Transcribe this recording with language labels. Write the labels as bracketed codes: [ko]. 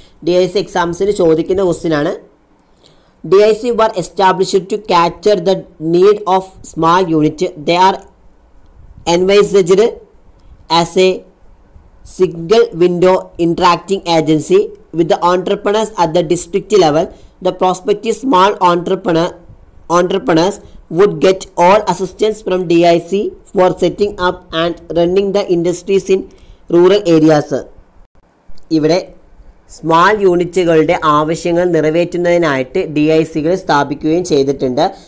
[ml] DIC എക്സാംസിന് ചോദിക്കുന്ന ക്വസ്റ്റ്യനാണ്. [en] DIC were established to capture the need of small unit. They are envisaged as a single window interacting agency with the entrepreneurs at the district level. The prospective small entrepreneurs would get all assistance from DIC for setting up and running the industries in rural areas. [ml] ഇവിടെ small യൂണിറ്റുകളുടെ ആവശ്യങ്ങൾ നിറവേറ്റുന്നതിനായിട്ട് DICകൾ സ്ഥാപിക്കുകയും ചെയ്തിട്ടുണ്ട്.